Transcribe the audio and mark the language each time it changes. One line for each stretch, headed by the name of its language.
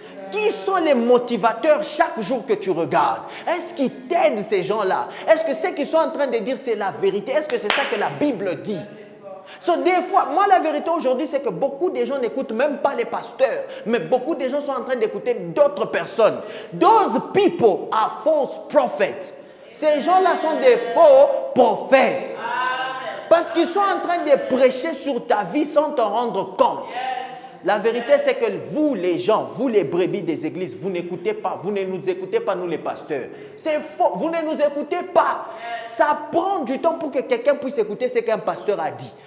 French: Qui sont les motivateurs chaque jour que tu regardes? Est-ce qu'ils t'aident ces gens-là? Est-ce que ce qu'ils sont en train de dire c'est la vérité? Est-ce que c'est ça que la Bible dit? Des fois, moi la vérité aujourd'hui c'est que beaucoup de gens n'écoutent même pas les pasteurs, mais beaucoup de gens sont en train d'écouter d'autres personnes.
English: Those people are false prophets.
French: Ces gens-là sont des faux prophètes. Parce qu'ils sont en train de prêcher sur ta vie sans t'en rendre compte. La vérité, c'est que vous, les gens, vous, les brebis des églises, vous n'écoutez pas, vous ne nous écoutez pas, nous, les pasteurs. C'est faux, vous ne nous écoutez pas. Ça prend du temps pour que quelqu'un puisse écouter ce qu'un pasteur a dit.